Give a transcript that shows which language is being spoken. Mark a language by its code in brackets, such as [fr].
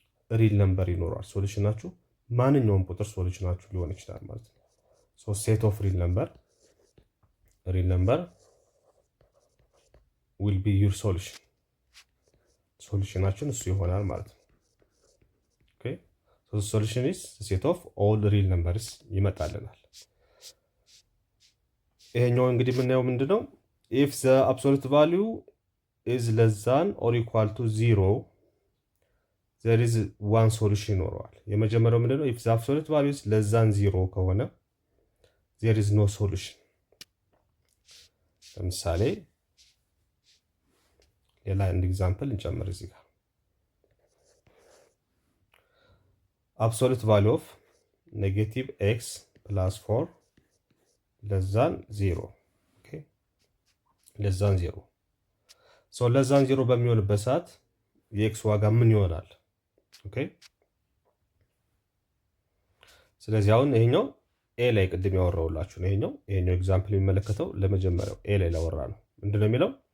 [am] ሪል ነምበር ይኖራል። ሶሉሽናችሁ ማንኛውም ቁጥር ሶሉሽናችሁ ሊሆን ይችላል ማለት ነው። [en] ሶ ሴት ኦፍ ሪል ነምበር ዊል ቢ ዩር ሶሉሽን። [am] ሶሉሽናችን እሱ ይሆናል ማለት ነው። [en] ኦኬ ሶ ሶሉሽን ኢዝ ሴት ኦፍ ኦል ሪል ነምበርስ [am] ይመጣልናል። ይሄኛው እንግዲህ የምናየው ምንድነው? [en] ኢፍ ዘ አብሶሉት ቫልዩ ኢዝ ለስ ዛን ኦር ኢኳል ቱ 0 there is one solution [am] ይኖረዋል። የመጀመሪያው ምንድነው? [en] if the absolute value is less than 0 ከሆነ there is no solution። [am] ለምሳሌ ሌላ አንድ ኤግዛምፕል እንጨምር እዚህ ጋር [en] absolute value of negative x plus 4 less than 0 okay less than 0 so less than 0 [am] በሚሆንበት ሰዓት የኤክስ ዋጋ ምን ይሆናል? ኦኬ ስለዚህ አሁን ይሄኛው ኤ ላይ ቅድም ያወራውላችሁ ነው። ይሄኛው ኤግዛምፕል የሚመለከተው ለመጀመሪያው ኤ ላይ ላወራ ነው። ምንድነው የሚለው?